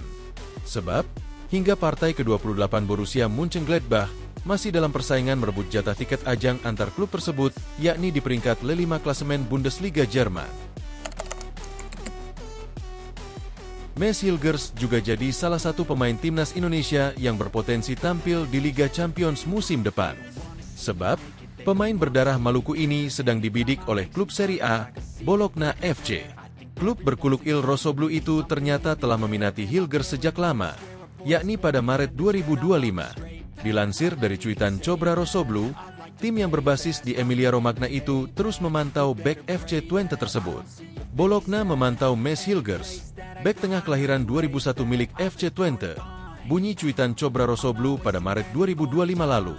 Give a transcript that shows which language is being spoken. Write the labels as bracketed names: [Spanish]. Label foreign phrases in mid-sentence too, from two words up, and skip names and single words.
[Indonesian] Sebab, hingga partai ke-28 Borussia Mönchengladbach masih dalam persaingan merebut jatah tiket ajang antar klub tersebut, yakni di peringkat Le-5 klasemen Bundesliga Jerman. Mads Hilgers juga jadi salah satu pemain timnas Indonesia yang berpotensi tampil di Liga Champions musim depan. Sebab, pemain berdarah Maluku ini sedang dibidik oleh klub Serie A, Bologna FC. Klub berkuluk Il Rosso Blu itu ternyata telah meminati Hilgers sejak lama, yakni pada Maret 2025. Dilansir dari cuitan Cobra Rosso Blu, tim yang berbasis di Emilia Romagna itu terus memantau bek FC Twente tersebut. Bologna memantau Mads Hilgers, bek tengah kelahiran 2001 milik FC Twente, bunyi cuitan Cobra Rosso Blu pada Maret 2025 lalu.